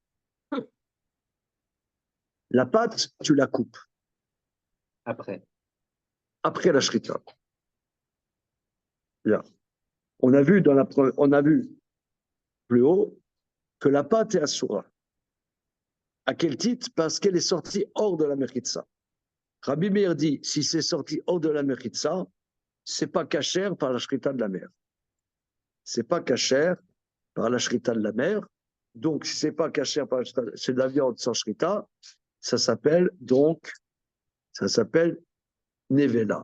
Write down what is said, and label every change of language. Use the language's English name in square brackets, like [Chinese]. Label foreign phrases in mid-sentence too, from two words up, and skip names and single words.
[French] La patte, tu la coupes. Après. Après la shrita. Bien. On a vu plus haut que la patte est assoura. À quel titre? Parce qu'elle est sortie hors de la mechitza. Rabbi Meir dit, si c'est sorti hors de la mechitza, c'est pas cachère par la shrita de la mer. C'est pas cachère par la shrita de la mer. Donc, si c'est pas cachère par la shrita, c'est de la viande sans shrita, ça s'appelle nevela.